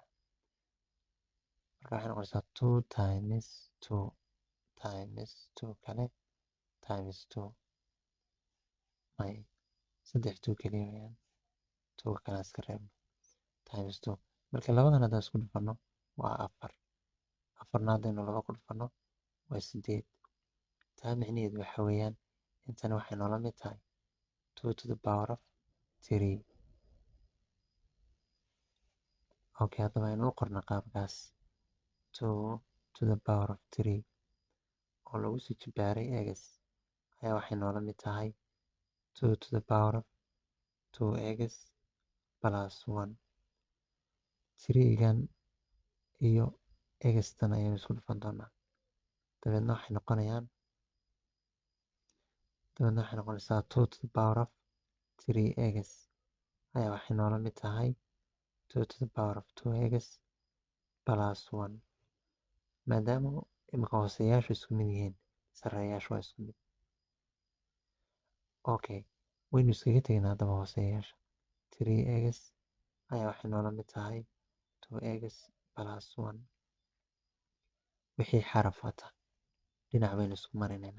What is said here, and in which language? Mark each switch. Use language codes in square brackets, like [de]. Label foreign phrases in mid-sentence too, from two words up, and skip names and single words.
[so] Marka waxay noqonaysaa 2 times 2 times 2 kale times 2 may 3 keliya weeyaan 2 kale iska reebno times 2. Marka labadan haddaan isku dhufanno waa 4. 4na haddaynu 2 ku dhufanno waa 8. taa micnaheedu waxa weeyaan intana waxay noola mid tahay 2 [en] to the power of [so] 3. Okay, haddaba aynu u qorno qaabkaas 2 [en] to the power of [so] 3 oo lagu sii jibbaaray x ayaa waxay noola mid tahay 2 [en] to the power of 2x plus 1. [so] 3gan iyo x-tan ayaynu isku dhufan doonaa. dabeedna waxay noqonaysaa 2 [en] to the power of [so] 3x ayaa waxay noola mid tahay 2 [en] to the power of 2x plus 1. [so] maadaama imika hooseeyaashu isku mid yihiin, sarreeyaashu waa isku mid. Okay, waynu iskaga tegnaa haddaba hooseeyaasha. 3x ayaa waxay noola mid tahay 2x plus 1. wixii xaraf wata dhinac baynu isku marinaynaa.